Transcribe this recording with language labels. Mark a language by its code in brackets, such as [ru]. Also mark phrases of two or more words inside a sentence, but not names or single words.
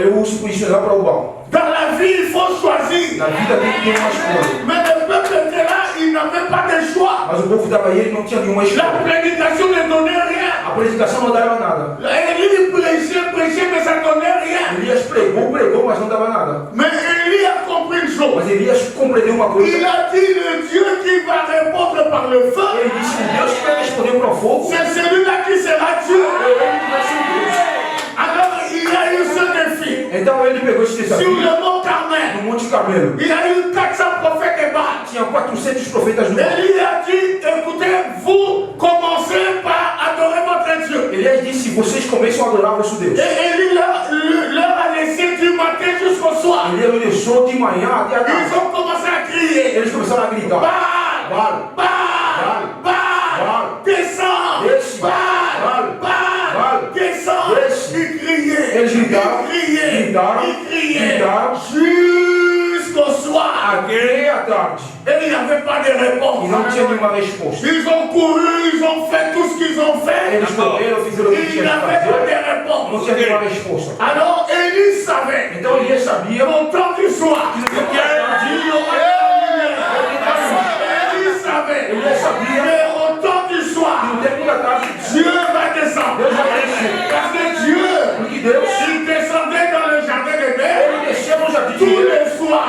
[pt] Ou se posicionar para o Baal. [fr] Dans la vie, il faut choisir. [pt] Na vida tem que ter uma escolha. [fr] Mais le peuple était là, il n'avait pas de choix. [pt] Mas o povo estava aí e não tinha nenhuma [fr] La [pt] escolha. [fr] prédication ne donnait rien. [pt] A predicação não dava nada. [fr] Élie prêchait, mais ça ne donnait rien. [pt] Elias pregou, mas não dava nada. [fr] Mais Élie a compris une chose. [pt] Mas Elias compreendeu uma coisa. [fr] Il a dit le Dieu qui va répondre par le feu, [pt] Ele disse, o Deus que vai responder para o fogo, [fr] c'est celui-là qui sera Dieu. [pt] ele que vai ser Deus. [fr] Alors il a eu ce défi. [pt] Então ele pegou esse [fr] Sur [pt] desafio [fr] le mont Carmel, [pt] no Monte Carmelo. [fr] il a eu 400 prophètes et Baal. [pt] Tinha 400 profetas no Baal. [fr] Élie a dit, écoutez, vous commencez par adorer votre Dieu. [pt] Elias disse, vocês começam a adorar vosso Deus. [fr] Et Élie leur a laissé du matin jusqu'au soir. [pt] Ele deixou de manhã até a [fr] Ils [pt] tarde. [fr] ont commencé à crier. [pt] Eles começaram a gritar. [fr] Baal, Baal, Baal, Baal, Baal, descends, [pt] desce, [fr] Baal, Baal, Baal, Baal, descends. [pt] desce. [fr] Ils criaient, [pt] Eles gritaram, [fr] ils criaient [pt] gritaram, [fr] jusqu'au soir. [pt] até a tarde. [fr] Et il n'y avait pas de [pt] E [fr] réponse. [pt] não tinha nenhuma resposta. [fr] Ils ont couru, ils ont fait tout ce qu'ils ont fait. [pt] Eles correram, fizeram o que [fr] Il [pt] tinha [fr] n'y [pt] que [fr] avait pas [pt] fazer. [fr] de [pt] Não [fr] réponse. [pt] tinha nenhuma resposta. [fr] Alors Élie savait [pt] Então Elias sabia [fr] qu'au temps du soir, [pt] que dit, [fr] il y aura de la lumière. Élie savait. Mais au temps du soir, Dieu va descendre. Parce que Dieu, il descendait dans le jardin d'Éden tous les soirs.